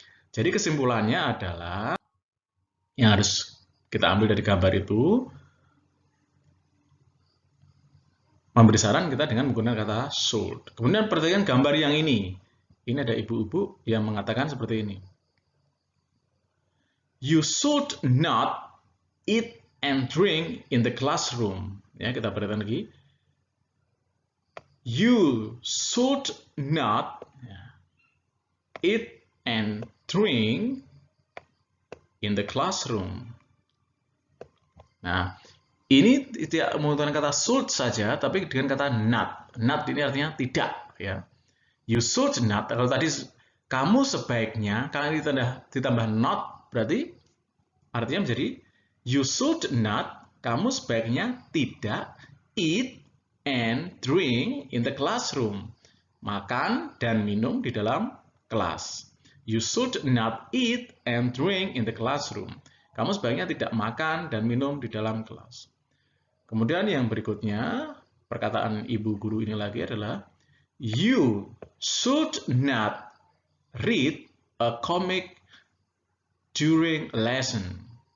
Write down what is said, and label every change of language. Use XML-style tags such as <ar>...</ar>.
<id>Jadi kesimpulannya adalah yang harus kita ambil dari gambar itu, memberi saran kita dengan menggunakan kata should. Kemudian perhatikan gambar yang ini. Ini ada ibu-ibu yang mengatakan seperti ini.</id> <en>You should not eat and drink in the classroom.</en> <id>Ya, kita perhatikan lagi.</id> <en>You should not eat and drink in the classroom.</en> <id>Nah, ini tidak menggunakan kata should saja, tapi dengan kata not. Not ini artinya tidak. Ya.</id> <en>You should not.</en> <id>Kalau tadi kamu sebaiknya, kalau ini ditambah not, berarti artinya menjadi</id> <en>you should not.</en> <id>Kamu sebaiknya tidak</id> <en>eat and drink in the classroom.</en> <id>Makan dan minum di dalam kelas.</id> <en>You should not eat and drink in the classroom.</en> <id>Kamu sebaiknya tidak makan dan minum di dalam kelas. Kemudian yang berikutnya, perkataan ibu guru ini lagi adalah</id> <en>you should not read a comic during lesson.</en>